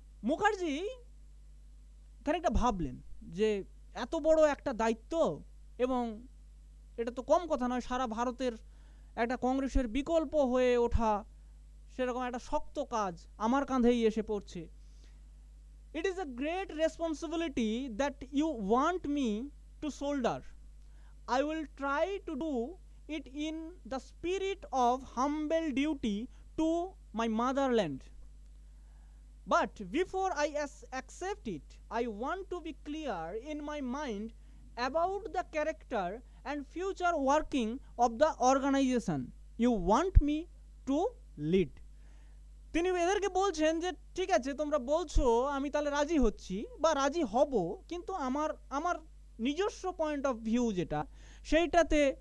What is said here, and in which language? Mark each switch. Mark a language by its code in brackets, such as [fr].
[bn] মুখার্জি খানিকটা ভাবলেন যে এত বড় একটা দায়িত্ব এবং এটা তো কম কথা নয়, সারা ভারতের একটা কংগ্রেসের বিকল্প হয়ে ওঠা সেরকম একটা শক্ত কাজ আমার কাঁধেই এসে পড়ছে। [en] It is a great responsibility that you want me to shoulder. I will try to do it in the spirit of humble duty to my motherland. But before I accept it, I want to be clear in my mind about the character and future working of the organization you want me to lead. [bn] তিনি এদেরকে বলছেন যে ঠিক আছে তোমরা বলছো, আমি তাহলে রাজি হচ্ছি বা রাজি হব, কিন্তু আমার নিজস্ব পয়েন্ট অফ ভিউ যেটা সেইটাতে